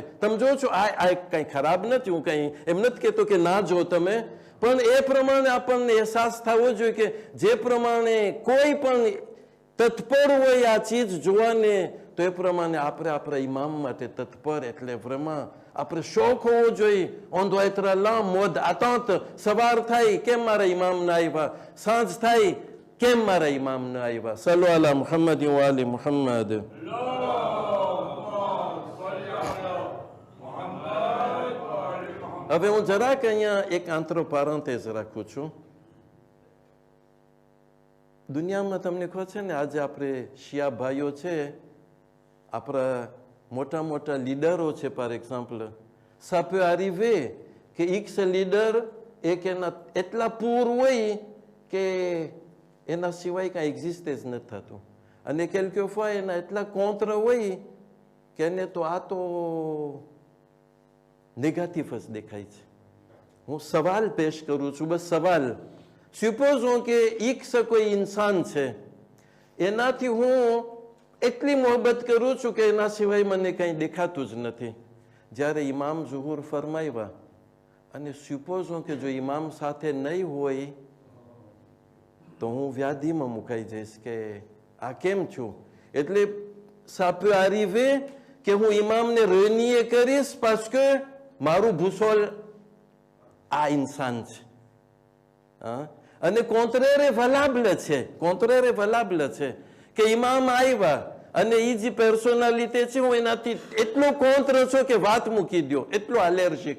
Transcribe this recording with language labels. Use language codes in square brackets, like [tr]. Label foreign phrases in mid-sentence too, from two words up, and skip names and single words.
[gu] તમે જો છો આ કઈ ખરાબ નથી, હું કઈ એમ નથી કહેતો કે ના જો તમે, પણ એ પ્રમાણે આપણને અહેસાસ થવો જોઈએ કે જે પ્રમાણે કોઈ પણ તત્પર હોય આ ચીજ જોવાને તો એ પ્રમાણે આપણે આપણા ઇમામ માટે તત્પર. એટલે vraiment આપણે શોખ હોવો જોઈએ. [fr] on doit être là mode attente. [gu] સવાર થાય કેમ મારા ઇમામ ના આવ્યા, સાંજ થાય કેમ મારા ઇમામ ના આવ્યા. [ar] صلوا على محمد وآل محمد. [gu] હવે હું જરાક અહીંયા એક આંતરો પારંતેજ રાખું છું. દુનિયામાં તમને કહો છે ને આજે આપણે શિયા ભાઈઓ છે, આપણા મોટા મોટા લીડરો છે. [fr] par exemple ça peut arriver [gu] કે X લીડર એક એના એટલા પૂર હોય કે એના સિવાય કાંઈ એક્ઝિસ્ટ જ નથી થતું, અને quelquefois એના એટલા કોન્ત્ર હોય કે એને તો આ તો નેગેટિવ જ દેખાય છે. હું સવાલ પેશ કરું છું, બસ સવાલ. supposons કે X કોઈ ઇન્સાન છે, એનાથી હું એટલી મોહબ્બત કરું છું કે એના સિવાય મને કંઈ દેખાતું જ નથી. જ્યારે ઇમામ ઝુહુર ફરમાવ્યા અને supposons કે જો ઇમામ સાથે નહીં હોય તો હું વ્યાધિમાં મુકાઈ જઈશ કે આ કેમ છું. એટલે [fr] ça peut arriver [gu] કે હું ઇમામને રનિયે કરીશ [fr] parce que [gu] મારું ભૂસોલ આ ઇન્સાન છે. અને કોન્ટ્રેરે વલાબલ છે, કોન્ટ્રેરે વલાબલ છે કે ઇમામ આવ્યા અને એ જે પર્સોનાલિટી છે હું એનાથી એટલો કોન્ત્ર છો કે વાત મૂકી દો, એટલો એલર્જીક.